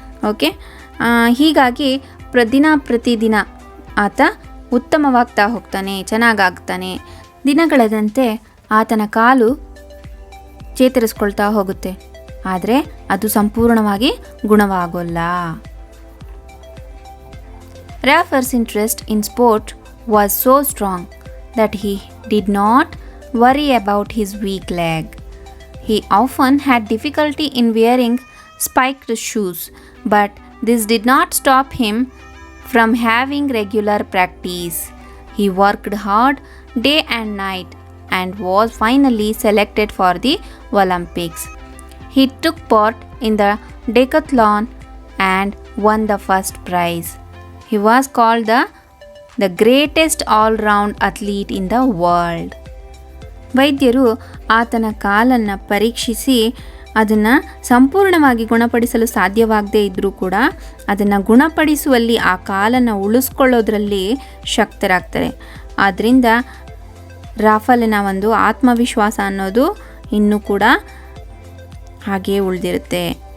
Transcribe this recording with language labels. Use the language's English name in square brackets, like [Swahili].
[Kannada] Okay, ಹೀಗಾಗಿ ಪ್ರತಿದಿನ ಆತ ಉತ್ತಮವಾಗ್ತಾ ಹೋಗ್ತಾನೆ, ಚೆನ್ನಾಗಾಗ್ತಾನೆ. ದಿನಗಳದಂತೆ ಆತನ ಕಾಲು ಚೇತರಿಸ್ಕೊಳ್ತಾ ಹೋಗುತ್ತೆ, ಆದರೆ ಅದು ಸಂಪೂರ್ಣವಾಗಿ ಗುಣವಾಗೋಲ್ಲ. [English] Raffer's interest in sport was so strong that he did not worry about his weak leg. He often had difficulty in wearing spiked shoes, but this did not stop him from having regular practice. He worked hard day and night and was finally selected for the Olympics. He took part in the decathlon and won the first prize. He was called the greatest all-round athlete in the world. [Kannada] ವೈದ್ಯರು ಆತನ ಕಾಲನ್ನು ಪರೀಕ್ಷಿಸಿ ಅದನ್ನು ಸಂಪೂರ್ಣವಾಗಿ ಗುಣಪಡಿಸಲು ಸಾಧ್ಯವಾಗದೇ ಇದ್ದರೂ ಕೂಡ ಅದನ್ನು ಗುಣಪಡಿಸುವಲ್ಲಿ, ಆ ಕಾಲನ್ನು ಉಳಿಸ್ಕೊಳ್ಳೋದ್ರಲ್ಲಿ ಶಕ್ತರಾಗ್ತಾರೆ. ಆದ್ದರಿಂದ ರಾಫೆಲ್ನ ಒಂದು ಆತ್ಮವಿಶ್ವಾಸ ಅನ್ನೋದು ಇನ್ನೂ ಕೂಡ ಹಾಗೆಯೇ ಉಳಿದಿರುತ್ತೆ.